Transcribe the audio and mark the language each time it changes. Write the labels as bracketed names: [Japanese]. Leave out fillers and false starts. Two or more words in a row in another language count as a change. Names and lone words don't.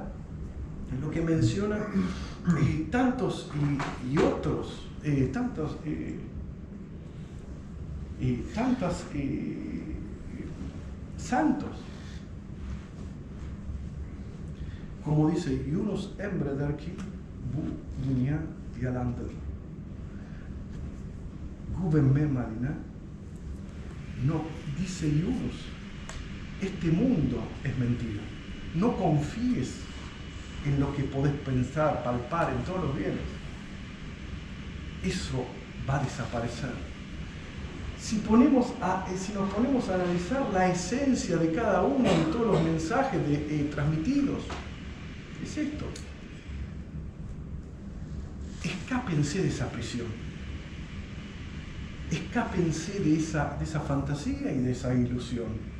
[Spanish] Es lo que mencionan tantos y otros, tantos santos. Como dice [Turkish] Yunus Emre der ki bu dünya yalandır. Güvenme Marina. [Spanish] No, dice Yunus, este mundo es mentira. No confíes en lo que podés pensar, palpar, en todos los bienes. Eso va a desaparecer. Si nos ponemos a analizar la esencia de cada uno de todos los mensajes transmitidos, es esto: escápense de esa prisión, escápense de esa fantasía y de esa ilusión.